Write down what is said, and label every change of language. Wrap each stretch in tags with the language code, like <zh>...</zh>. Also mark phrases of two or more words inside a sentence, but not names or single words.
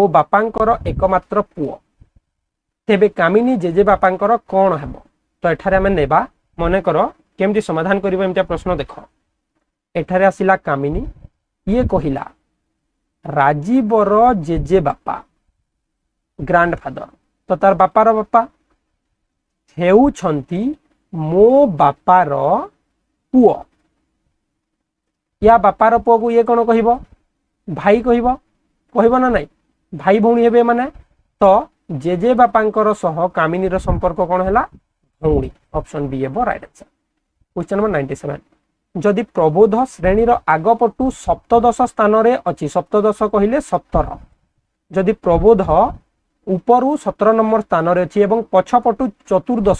<or>ବାପାଙ୍କର ଏକମାତ୍ର ପୁଅ ତେବେ କାମିନୀ ଜେଜେ ବାପାଙ୍କର କଣ ହେବ ତ ଏଠାରେ ହମ ନେବା ମନେ କର କେମିତି ସମାଧାନ କରିବ ଏମଟା ପ୍ରଶ୍ନ ଦେଖ ଏଠାରେ ଆସିଲା କାମିନୀ ଯେ କହିଲା ରାଜୀବର ଜେଜେ ବାପା ଗ୍ରାଣ୍ଡଫାଦର ତ ତାର ବାପାର ବାପା ହେଉଛନ୍ତି ମୋ ବାପାର ପୁଅ ଯା ବାପାର ପୁଅ କୁ ଯେ କଣ କହିବ ଭାଇ କହିବ କହିବ ନା ନାହିଁ ଭାଇ ଭଉଣୀ ହେବେ ମାନେ ତ ଜେଜେ ବାପାଙ୍କର ସହ କାମିନୀ ର ସମ୍ପର୍କ କଣ ହେଲା ଭଉଣୀ ଅପସନ ବି ହେବ</or> <en>right answer. question number 97</en> <or>ଯଦି ପ୍ରବୋଧ ଶ୍ରେଣୀ ର ଆଗପଟୁ ସପ୍ତଦଶ ସ୍ଥାନ ରେ ଅଛି ସପ୍ତଦଶ କହିଲେ 17 ଯଦି ପ୍ରବୋଧ ଉପରୁ 17 ନମ୍ବର ସ୍ଥାନ ରେ ଅଛି ଏବଂ ପଛପଟୁ ଚତୁର୍ଦ୍ଦଶ</or>